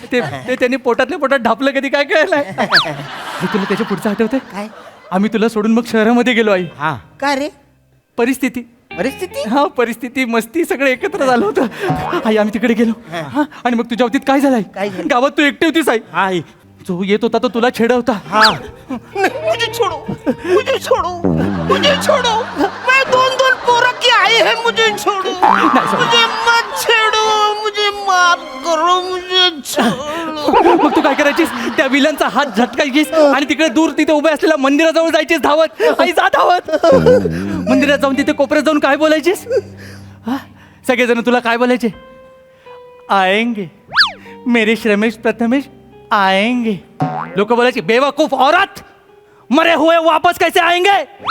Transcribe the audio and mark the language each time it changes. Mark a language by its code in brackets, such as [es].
[mr] ते त्यांनी पोटातल्या पोटात ढापलं कधी काय कळलं. तुला त्याच्या पुढचं आठवतंय काय? आम्ही तुला सोडून मग शहरामध्ये गेलो आई. हा का रे? परिस्थिती परिस्थिती परिस्थिती मस्ती सगळं एकत्र झालं होतं आई. आम्ही तिकडे गेलो हा, आणि मग तुझ्या बाबतीत काय झालंय? काय झालं? गावात तू एकटी होतीस आई. आई. जो येत होता तो तुला छेडवता. [hi] मुझे छोड़ो, मुझे छोड़ो, मुझे छोड़ो. मैं 2 पोरं की आई है, मुझे छोड़ो, मुझे मत छेड़ो, मुझे माफ करो, मुझे छोड़ो. [mr] मग तू काय करायचीस? त्या विलनचा हात झटकायचीस आणि तिकडे दूर तिथे उभे असलेल्या मंदिराजवळ जायचीस धावत. आई जा धावत. मंदिरात जाऊन तिथे कोपऱ्यात जाऊन काय बोलायचीस? सगळेजण तुला काय बोलायचे? [hi] आएंगे मेरे श्रमेश प्रथमेश आएंगे. [mr] लोक बोलायचे [hi] बेवकूफ औरत, मरे हुए वापस कैसे आएंगे?